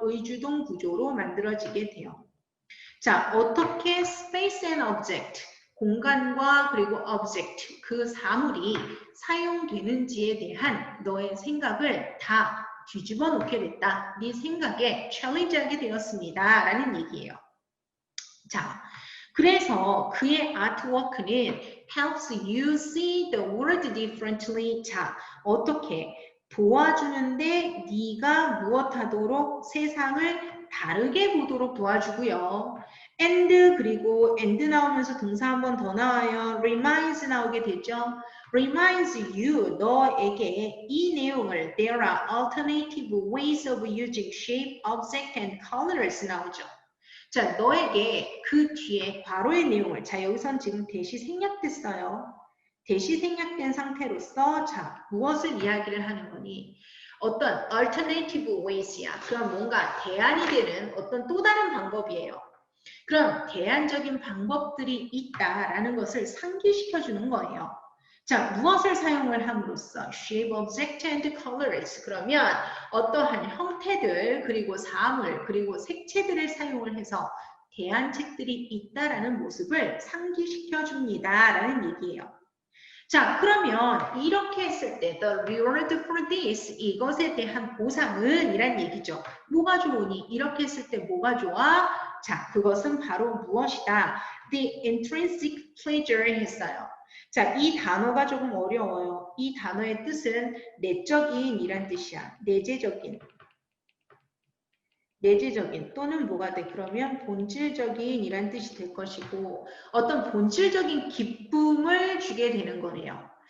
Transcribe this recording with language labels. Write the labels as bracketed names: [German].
[Korean] 의주동 구조로 만들어지게 돼요. 자, 어떻게 [English] space and object, [Korean] 공간과 그리고 object, 그 사물이 사용되는지에 대한 너의 생각을 다 뒤집어 놓게 됐다. 네 생각에 challenge하게 되었습니다. 라는 얘기예요. 자, 그래서 그의 아트워크는 [English] helps you see the world differently. [Korean] 자, 어떻게 도와주는데 네가 무엇하도록 세상을 다르게 보도록 도와주고요. and 그리고 and 나오면서 동사 한 번 더 나와요. reminds 나오게 되죠. [English] reminds you, [Korean] 너에게 이 내용을 [English] there are alternative ways of using shape, object, and colors [Korean] 나오죠. 자, 너에게 그 뒤에 괄호의 내용을, 자, 여기선 지금 대시 생략됐어요. 대시 생략된 상태로서, 자, 무엇을 이야기를 하는 거니? 어떤 [English] alternative ways [Korean] 야. 그럼 뭔가 대안이 되는 어떤 또 다른 방법이에요. 그럼 대안적인 방법들이 있다라는 것을 상기시켜주는 거예요. 자, 무엇을 사용을 함으로써 [English] shape, object, and colors. [Korean] 그러면 어떠한 형태들, 그리고 사물, 그리고 색채들을 사용을 해서 대안책들이 있다라는 모습을 상기시켜 줍니다라는 얘기예요. 자, 그러면 이렇게 했을 때 [English] the reward for this, [Korean] 이것에 대한 보상은 이란 얘기죠. 뭐가 좋으니? 이렇게 했을 때 뭐가 좋아? 자, 그것은 바로 무엇이다? [English] The intrinsic pleasure [Korean] 했어요. 자, 이 단어가 조금 어려워요. 이 단어의 뜻은 내적인 이란 뜻이야. 내재적인 또는 뭐가 돼? 그러면 본질적인 이란 뜻이 될 것이고 어떤 본질적인 기쁨을 주게 되는 거네요.